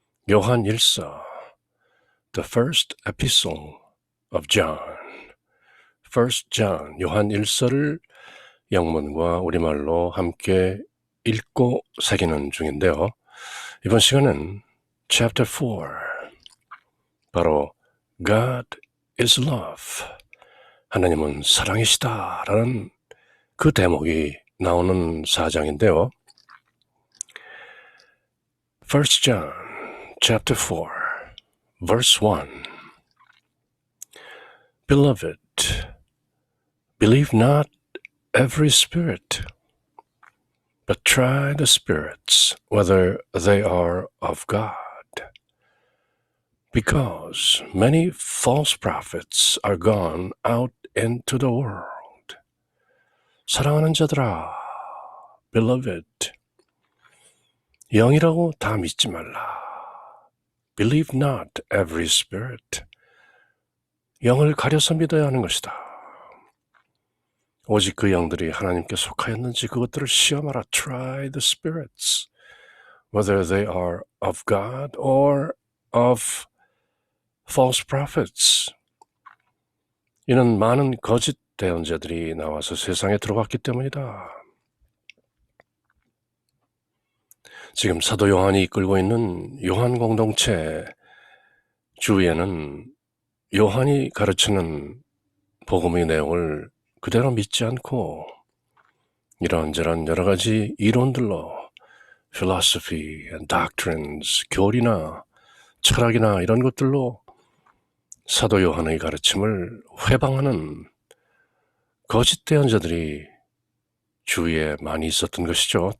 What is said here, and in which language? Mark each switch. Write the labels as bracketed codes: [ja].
[ko] 요한 1서, The First Epistle of John, First John, 요한 1서를 영문과 우리말로 함께 읽고 새기는 중인데요. 이번 시간은 Chapter 4, 바로 [en] God is Love, [ko] 하나님은 사랑이시다 라는 그 대목이 나오는 사장인데요. [en] 1 John chapter 4 verse 1 Beloved, believe not every spirit, but try the spirits whether they are of God, because many false prophets are gone out into the world. [ko] 사랑하는 자들아, [en] beloved, [ko] 영이라고 다 믿지 말라. [en] Believe not every spirit. [ko] 영을 가려서 믿어야 하는 것이다. 오직 그 영들이 하나님께 속하였는지 그것들을 시험하라. [en] Try the spirits, whether they are of God or of false prophets. [ko] 이는 많은 거짓 대언자들이 나와서 세상에 들어왔기 때문이다. 지금 사도 요한이 이끌고 있는 요한 공동체 주위에는 요한이 가르치는 복음의 내용을 그대로 믿지 않고 이런저런 여러 가지 이론들로 [en] philosophy and doctrines, [ko] 교리나 철학이나 이런 것들로 사도 요한의 가르침을 회방하는 거짓 대언자들이 주위에 많이 있었던 것이죠.